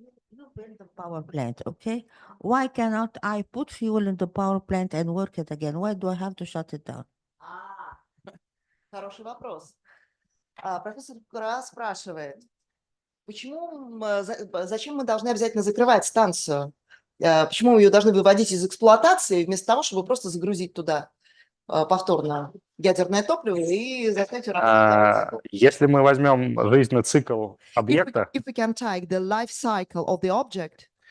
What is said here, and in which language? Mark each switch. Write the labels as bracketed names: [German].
[English] You build the power plant, okay? Why cannot I put fuel in the power plant and work it again? Why do I have to shut it down? [Russian] Хороший вопрос. Профессор Кра спрашивает, зачем мы должны обязательно закрывать станцию? Почему мы ее должны выводить из эксплуатации вместо того, чтобы просто загрузить туда повторно ядерное топливо и заставить его работать? Если мы возьмем жизненный цикл [English] If [Russian] объекта, [English] we can take the life cycle of the object